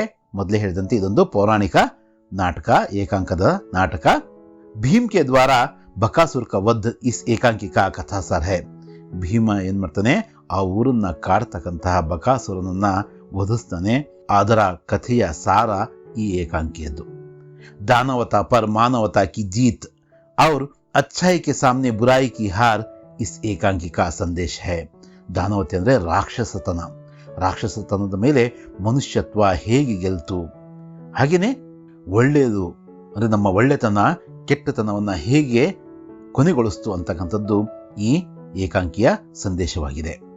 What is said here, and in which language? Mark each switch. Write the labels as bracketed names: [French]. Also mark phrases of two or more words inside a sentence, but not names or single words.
[Kannada] ಮೊದಲೇ ಹೇಳಿದಂತೆ ಇದೊಂದು ಪೌರಾಣಿಕ ನಾಟಕ, ಏಕಾಂಕದ ನಾಟಕ. [Hindi] भीम के द्वारा बकासुर का वध इस एकांकी का कथासार है. [Kannada] ಭೀಮ ಏನ್ ಮಾಡ್ತಾನೆ? ಆ ಊರನ್ನ ಕಾಡ್ತಕ್ಕಂತಹ ಬಕಾಸುರನನ್ನ ವಧಿಸ್ತಾನೆ. ಅದರ ಕಥೆಯ ಸಾರ ಈ ಏಕಾಂಕಿಯದ್ದು. [Hindi] दानवता पर मानवता की जीत और अच्छाई के सामने बुराई की हार इस एकांकी का संदेश है. [Kannada] ದಾನವತೆ ಅಂದ್ರೆ ರಾಕ್ಷಸತನ. ರಾಕ್ಷಸತನದ ಮೇಲೆ ಮನುಷ್ಯತ್ವ ಹೇಗೆ ಗೆಲ್ತು, ಹಾಗೇನೆ ಒಳ್ಳೆಯದು ಅಂದ್ರೆ ನಮ್ಮ ಒಳ್ಳೆತನ ಕೆಟ್ಟತನವನ್ನ ಹೇಗೆ ಕೊನೆಗೊಳಿಸ್ತು ಅಂತಕ್ಕಂಥದ್ದು ಈ ಏಕಾಂಕಿಯ ಸಂದೇಶವಾಗಿದೆ.